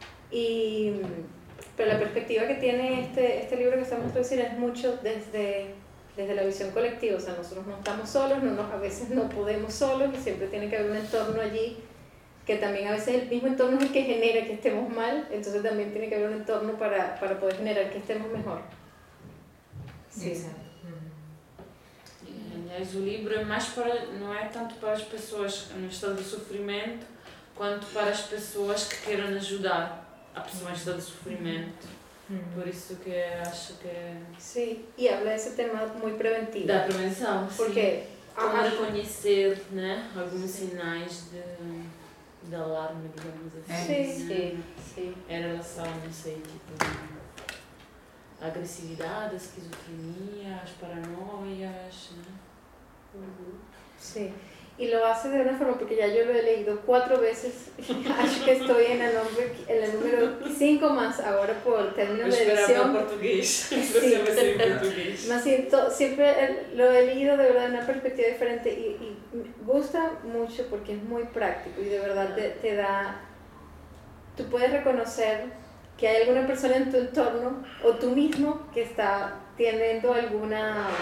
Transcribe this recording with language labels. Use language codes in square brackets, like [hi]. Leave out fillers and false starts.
[es] Y, pero la perspectiva que tiene este libro que estamos traduciendo es mucho desde la visión colectiva, o sea, nosotros no estamos solos, a veces no podemos solos y siempre tiene que haber un entorno allí, que también a veces el mismo entorno es el que genera que estemos mal, entonces también tiene que haber un entorno para poder generar que estemos mejor. Sí, exacto. [pt] Aliás, o libro é mais para, não é tanto para as pessoas no estado de sofrimento, quanto para as pessoas que queiram ajudar a pessoa em estado de sofrimento. Por isso que acho que... Sim, sí, e habla desse tema muito preventivo. Da prevenção, porque como reconhecer, né, alguns sinais de alarme, digamos assim. Sim. Em relação, não sei, tipo, agressividade, esquizofrenia, as paranoias, né? Sim. [es] Y lo hace de una forma, porque ya yo lo he leído 4 veces, [pt] acho que [es] estoy en el número 5 más ahora por término de edición. Siempre lo he leído de verdad en una perspectiva diferente y gusta mucho porque es muy práctico y de verdad te da, tú puedes reconocer que hay alguna persona en tu entorno o tú mismo que está teniendo alguna...